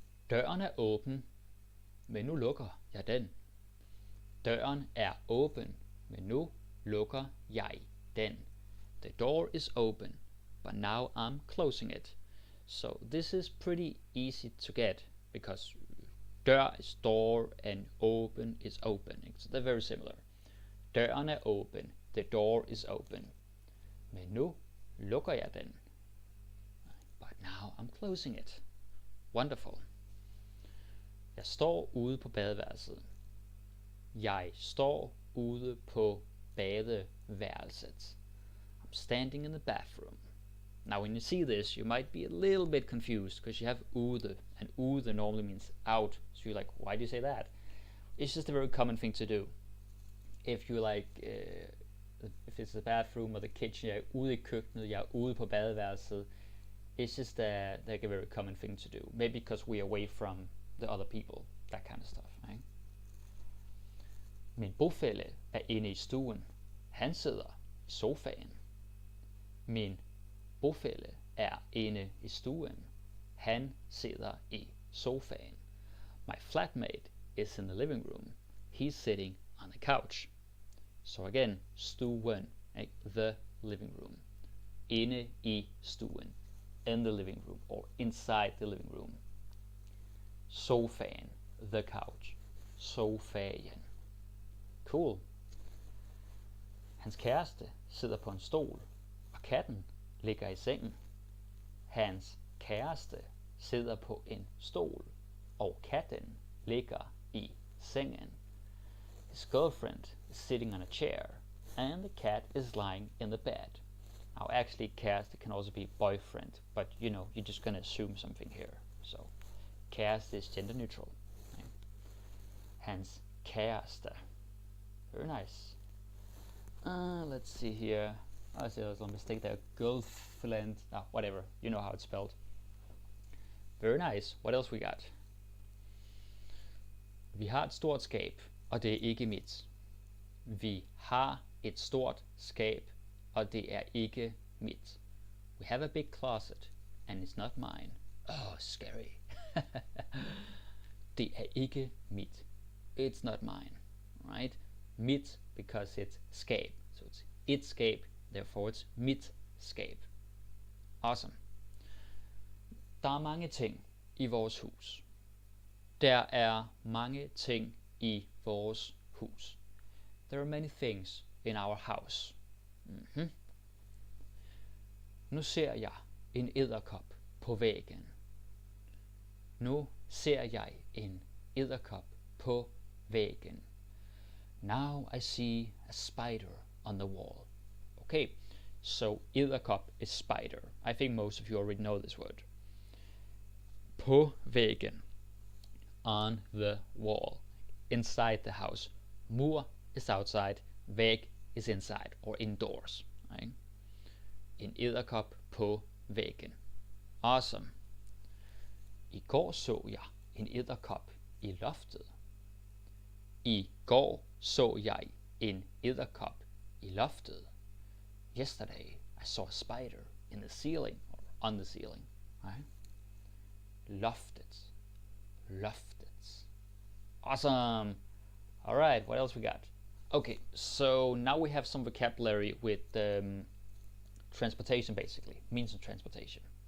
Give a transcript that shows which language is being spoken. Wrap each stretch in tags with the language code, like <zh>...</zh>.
<da>Døren er åben, men nu lukker jeg den. Døren er åben, men nu lukker jeg den.</da> <en>The door is open, but now I'm closing it. So this is pretty easy to get because dør is door and open is open. So they're very similar.</en> <da>Døren er åben,</da> <en>the door is open.</en> <da>Men nu lukker jeg den.</da> <en>But now I'm closing it. Wonderful.</en> <da>Jeg står ude på badeværelset. Jeg står ude på badeværelset.</da> <en>I'm standing in the bathroom. Now when you see this, you might be a little bit confused because you have ude, and ude normally means out. So you're like, why do you say that? It's just a very common thing to do. If you like, if it's the bathroom or the kitchen,</en> <da>jeg er ude i køkkenet, jeg er ude på badeværelset.</da> <en>It's just like a very common thing to do. Maybe because we're away from the other people, that kind of stuff, right?</en> <da>Min bofælle er inde i stuen. Han sidder i sofaen. Min bofælle er inde i stuen. Han sidder i sofaen.</da> <en>My flatmate is in the living room. He's sitting on the couch. So again, stuen, right? The living room.</en> <da>Inde i stuen.</da> <en>In the living room or inside the living room. Sofaen, the couch. Sofaen. Cool.</en> <da>Hans kæreste sidder på en stol, og katten ligger i sengen. Hans kæreste sidder på en stol, og katten ligger i sengen.</da> <en>His girlfriend is sitting on a chair, and the cat is lying in the bed. Now actually kæreste can also be boyfriend, but you're just gonna assume something here. So kæreste is gender neutral. Right?</en> <da>Hans kæreste.</da> <en>Very nice. Let's see here. I see there's a mistake there. Girlfriend. Whatever. You know how it's spelled. Very nice. What else we got?</en> <da>Vi har et stort skab, og det er ikke mit. Vi har et stort skab, og det er ikke mit.</da> <en>We have a big closet, and it's not mine. Oh, scary.</en> <da>Det er ikke mit.</da> <en>It's not mine. Right? Mit because it's skab. So it's its skab, therefore it's mit skab. Awesome.</en> <da>Der er mange ting i vores hus. Der er mange ting i vores hus.</da> <en>There are many things in our house. Mm-hmm.</en> <da>Nu ser jeg en edderkop på væggen. Nu ser jeg en edderkop på væggen.</da> <en>Now I see a spider on the wall. Okay, so edderkop is spider. I think most of you already know this word.</en> <da>På væggen,</da> <en>on the wall, inside the house. Mur is outside, væg is inside or indoors. Right?</en> <da>En edderkop på væggen.</da> <en>Awesome.</en> <da>I går så jeg en edderkop i loftet. I går så jeg en edderkop i loftet.</da> <en>Yesterday I saw a spider in the ceiling or on the ceiling. Right? Loftet. Loftet. Awesome. All right, what else we got? Okay, so now we have some vocabulary with transportation, basically means of transportation.</en>